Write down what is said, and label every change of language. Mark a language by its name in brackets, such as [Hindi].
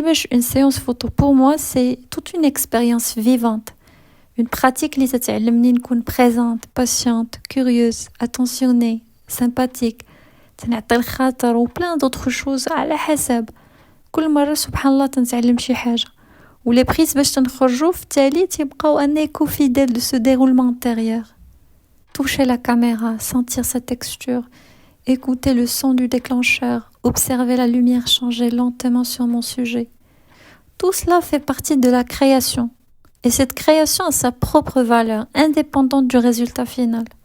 [French] Une séance photo, pour moi, c'est toute une expérience vivante. Une pratique qui t'aide à présente, patiente, curieuse, attentionnée, sympathique. Ou plein d'autres choses [Arabic] على حسب. كل مرة سبحان الله تنتعلم شي حاجة. [French] و les prises [Arabic] باش تنخرجوا في التالي تبقاو [French] un écho fidèle de ce déroulement intérieur. Toucher la caméra, sentir sa texture, écouter le son du déclencheur, observer la lumière changer lentement sur mon sujet. Tout cela fait partie de la création. Et cette création a sa propre valeur, indépendante du résultat final.